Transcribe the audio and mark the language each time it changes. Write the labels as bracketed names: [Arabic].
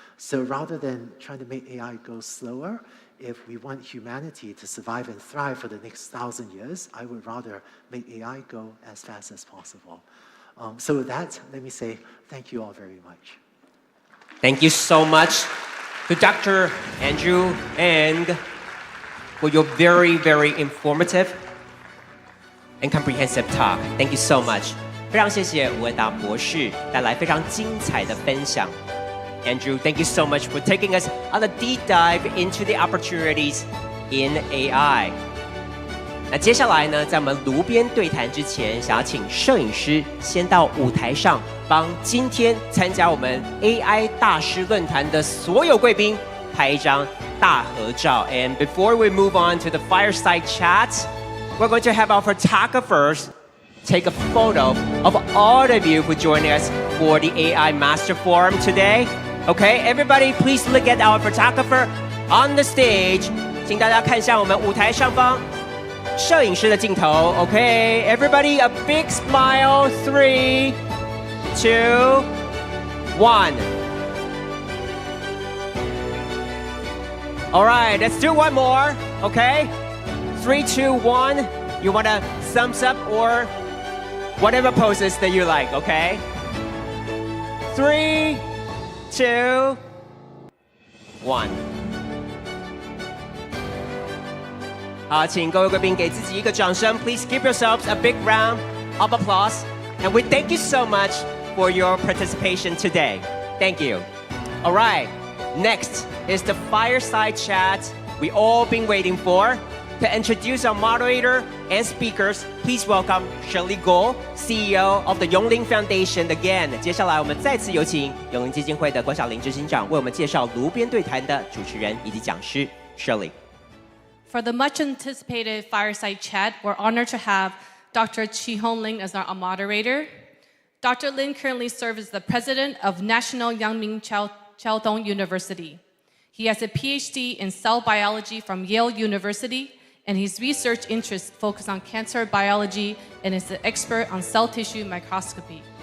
[English] So rather than trying to make AI go slower, if we want humanity to survive and thrive for the next 1,000 years, I would rather make AI go as fast as possible. So with that, let me say thank you all very much. Thank you so much to Dr. Andrew and for your very, very informative and comprehensive talk. Thank you so much. [Chinese] 非常谢谢吴文达博士带来非常精彩的分享。 [English] Andrew, thank you so much for taking us on a deep dive into the opportunities in AI. [Chinese] 那接下来呢，在我们炉边对谈之前，想要请摄影师先到舞台上，帮今天参加我们 AI 大师论坛的所有贵宾拍一张大合照。 [English] And before we move on to the fireside chat, we're going to have our photographers take a photo of all of you who joined us for the AI Master Forum today. Okay, everybody, please look at our photographer on the stage. [Chinese] 请大家看向我们舞台上方摄影师的镜头。 [English] Okay, everybody, a big smile. 3, 2, 1. All right, let's do one more. Okay, 3, 2, 1. You want a thumbs up or whatever poses that you like, okay? 3, 2, 1. [Chinese] 好，请各位贵宾给自己一个掌声。 [English] Please give yourselves a big round of applause. And we thank you so much for your participation today. Thank you. All right, next is the fireside chat we all been waiting for. To introduce our moderator and speakers, please welcome Shirley Gold, CEO of the Yongling Foundation. Again, [Chinese] 接下来我们再次有请永龄基金会的郭晓玲执行长为我们介绍炉边对谈的主持人以及讲师 Shirley. [English] For the much anticipated fireside chat, we're honored to have Dr. Chi-Hong Lin as our moderator. Dr. Lin currently serves as the president of National Yangming Chiaodong University. He has a PhD in cell biology from Yale University, and his research interests focus on cancer biology and is an expert on cell tissue microscopy.